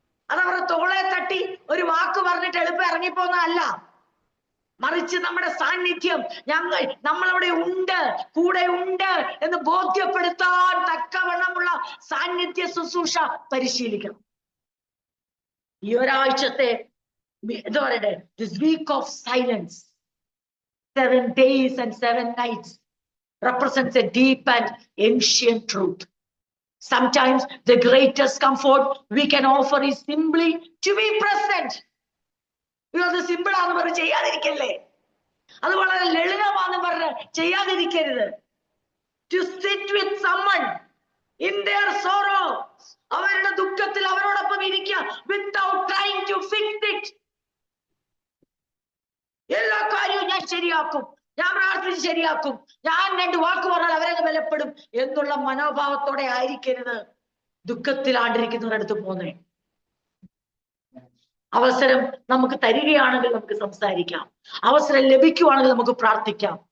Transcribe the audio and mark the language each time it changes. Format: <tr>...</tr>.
<ml>അതവരുടെ തോളെ തട്ടി ഒരു വാക്ക് പറഞ്ഞിട്ട് എളുപ്പം ഇറങ്ങിപ്പോന്നതല്ല. മറിച്ച് നമ്മുടെ സാന്നിധ്യം, നമ്മളവിടെ ഉണ്ട്, കൂടെ ഉണ്ട് എന്ന് ബോധ്യപ്പെടുത്താൻ തക്കവണ്ണമുള്ള സാന്നിധ്യ ശുശ്രൂഷ പരിശീലിക്കണം. ഈ ഒരാഴ്ചത്തെ എന്താ പറയട്ടെ,</ml> <en>This week of silence, 7 days and 7 nights represents a deep and ancient truth. Sometimes the greatest comfort we can offer is simply to be present.</en> <ml>ഇത് സിമ്പിൾ ആണെന്ന് പറഞ്ഞ് ചെയ്യാതിരിക്കല്ലേ, അത് വളരെ ലളിതമാണെന്ന് പറഞ്ഞ് ചെയ്യാതിരിക്കരുത്.</ml> <en>To sit with someone in their sorrow,</en> <ml>അവരുടെ ദുഃഖത്തിൽ അവരോടൊപ്പം ഇരിക്കുക,</ml> <en>without trying to fix it.</en> <ml>എല്ലാ കാര്യവും ഞാൻ ശരിയാക്കും, ഞാൻ പ്രാർത്ഥിച്ച് ശരിയാക്കും, ഞാൻ 2 വാക്ക് പറഞ്ഞാൽ അവരെ ബലപ്പെടും എന്നുള്ള മനോഭാവത്തോടെ ആയിരിക്കരുത് ദുഃഖത്തിലാണ്ടിരിക്കുന്നവരുടെ അടുത്ത് പോന്നേ. അവസരം നമുക്ക് തരികയാണെങ്കിൽ നമുക്ക് സംസാരിക്കാം, അവസരം ലഭിക്കുവാണെങ്കിൽ നമുക്ക് പ്രാർത്ഥിക്കാം.</ml>